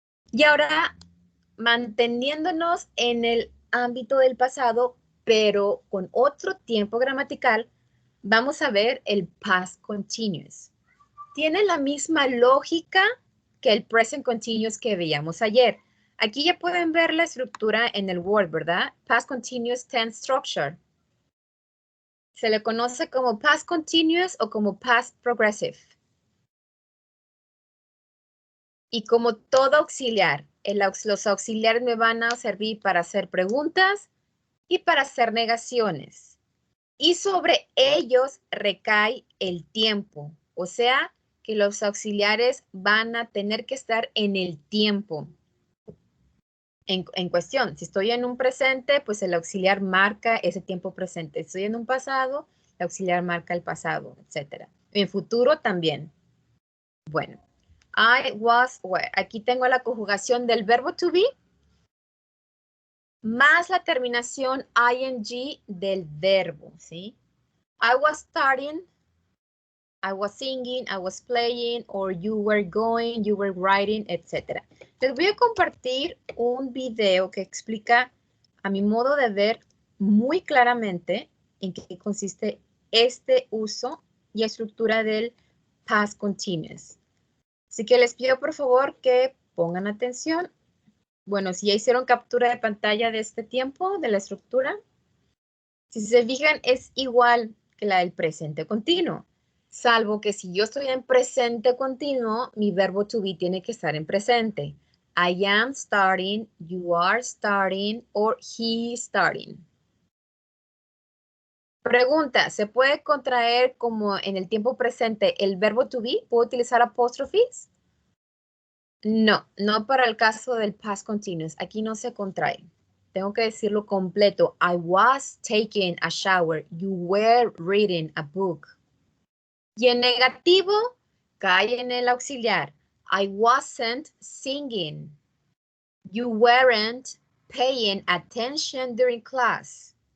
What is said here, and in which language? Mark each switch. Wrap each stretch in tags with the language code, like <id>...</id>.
<es>Y ahora, manteniéndonos en el ámbito del pasado, pero con otro tiempo gramatical, vamos a ver el past continuous. Tiene la misma lógica que el present continuous que veíamos ayer. Aquí ya pueden ver la estructura en el Word, ¿verdad?</es> <en>Past continuous tense structure.</en> <es>Se le conoce como past continuous o como past progressive. Y como todo auxiliar, los auxiliares me van a servir para hacer preguntas y para hacer negaciones. Y sobre ellos recae el tiempo. O sea, que los auxiliares van a tener que estar en el tiempo en cuestión. Si estoy en un presente, pues el auxiliar marca ese tiempo presente. Si estoy en un pasado, el auxiliar marca el pasado, etc. En futuro también. Bueno.</es> <en>I was where.</en> <es>Aquí tengo la conjugación del verbo to be más la terminación ing del verbo, ¿sí?</es> <en>I was studying, I was singing, I was playing, or you were going, you were writing, etc.</en> <es>Les voy a compartir un video que explica, a mi modo de ver, muy claramente en qué consiste este uso y estructura del past continuous. Así que les pido por favor que pongan atención. Bueno, si ya hicieron captura de pantalla de este tiempo, de la estructura, si se fijan es igual que la del presente continuo, salvo que si yo estoy en presente continuo, mi verbo to be tiene que estar en presente.</es> <en>I am starting, you are starting, or he is starting.</en> <es>Pregunta, ¿se puede contraer como en el tiempo presente el verbo to be? ¿Puedo utilizar apóstrofes? No, no para el caso del past continuous. Aquí no se contrae. Tengo que decirlo completo.</es> <en>I was taking a shower. You were reading a book.</en> <es>Y en negativo, cae en el auxiliar.</es> <en>I wasn't singing. You weren't paying attention during class.</en>